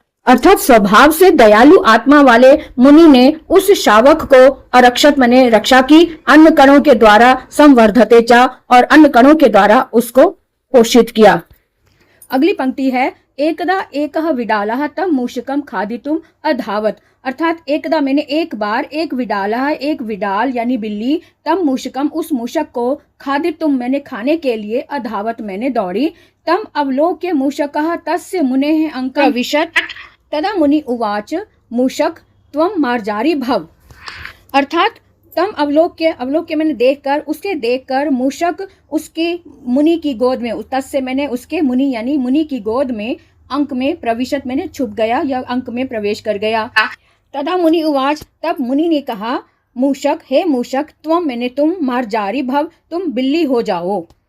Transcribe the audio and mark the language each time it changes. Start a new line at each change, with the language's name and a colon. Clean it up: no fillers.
Hindi: अर्थात स्वभाव से दयालु आत्मा वाले मुनि ने उस शावक को अरक्षत रक्षा की, अन्न कणों के द्वारा संवर्धते चा और अन्न कणों के द्वारा उसको पोषित किया। अगली पंक्ति है
Sanskrit: एकदा एकः विडालः तम मूषकम खादितुम अधावत।
Hindi: अर्थात एकदा एक बार एक विडालः एक विडाल यानी बिल्ली तम मूषकम उस मूषक को खादितुम खाने के लिए अधावत दौड़ी।
Sanskrit: तम अवलोक्य मूषकः तस्य मुनेः अंकं प्रविशत। तदा मुनि उवाच मूषक त्वं मार्जारी भव।
Hindi: अर्थात तम अवलोक्य देखकर मूषक उसके मुनि की गोद में तस्य उसके मुनि यानी मुनि की गोद में अंक में प्रविशत छुप गया या अंक में प्रवेश कर गया।
Sanskrit: तदा मुनि उवाच
Hindi: तब मुनि ने कहा मूषक हे मूषक त्वं तुम
Sanskrit: मार्जारी भव
Hindi: तुम बिल्ली हो जाओ।